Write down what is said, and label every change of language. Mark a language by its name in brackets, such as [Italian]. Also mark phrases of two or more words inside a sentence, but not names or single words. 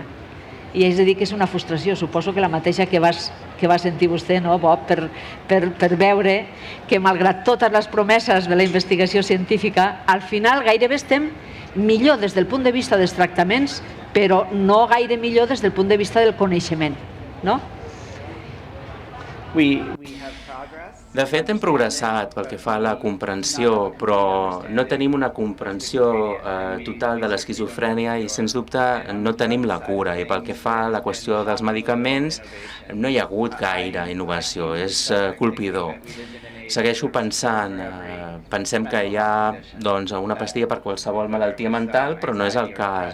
[Catalan] I és a dir, que és una frustració, suposo que la mateixa que va sentir vostè, no, Bob, per veure que malgrat totes les promeses de la investigació científica, al final gairebé estem millor des del punt de vista dels tractaments, però no gaire millor des del punt de vista del coneixement. No? [English] We have progress. [Catalan] De fet, hem progressat pel que fa a la comprensió, però no tenim una comprensió total de l'esquizofrènia i, sens dubte, no tenim la cura. I pel que fa a la qüestió dels medicaments, no hi ha hagut gaire innovació, és colpidor. Segueixo pensant, pensem que hi ha una pastilla per qualsevol malaltia mental, però no és el cas.